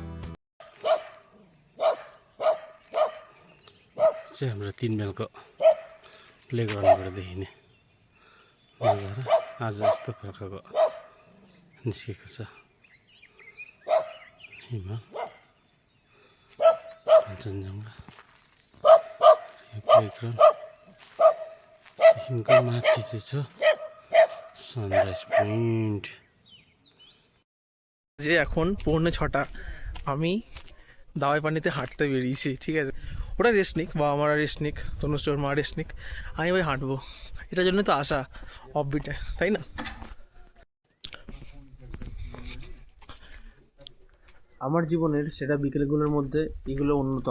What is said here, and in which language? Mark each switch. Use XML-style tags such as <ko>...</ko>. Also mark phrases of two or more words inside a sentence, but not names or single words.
<ne>हाम्रो 3 माइलको प्लेग्राउन्डबाट देखिने नजारा आज यस्तो प्रकारको निस्केको छ। हिमाल, काञ्चनजङ्घा, यो प्लेग्राउन्ड देखिको माथि चाहिँ छ</ne> <en>sunrise point.</en> <bn>যে এখন 4:45 আমি দাওয়াই পানিতে হাঁটতে বেরিয়েছি, ঠিক আছে। ওরা রেস্ট নিক, বাবা মারা রেস্ট নিক, তনুশ্রীর মা রেস্ট নিক, আমি ভাই হাঁটবো। এটার জন্য তো আসা অফবিটে, তাই না? আমার জীবনের সেরা বিকেলগুলোর মধ্যে এগুলো অন্যতম।</bn>